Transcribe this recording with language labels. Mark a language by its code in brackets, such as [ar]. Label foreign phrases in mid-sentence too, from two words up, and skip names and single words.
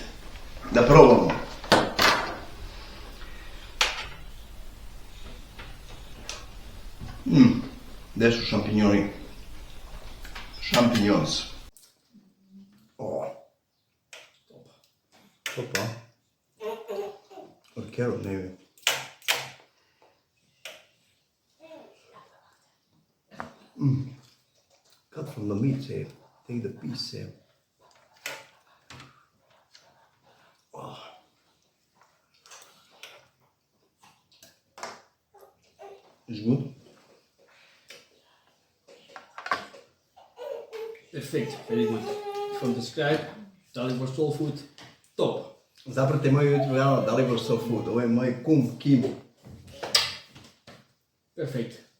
[hr] Da probamo. Gdje su šampinjoni? Šampinjons. Opa. [en] Or carrot maybe. Cut from the meat here. Take the piece here. Oh. Is good? Perfect, very good. From the scribe, Dalibor Soul Food, top. [hr] Zapratite moju YouTube kanal Dalibor Soul Food. Ovo je moj kum Kim. [en] Perfect.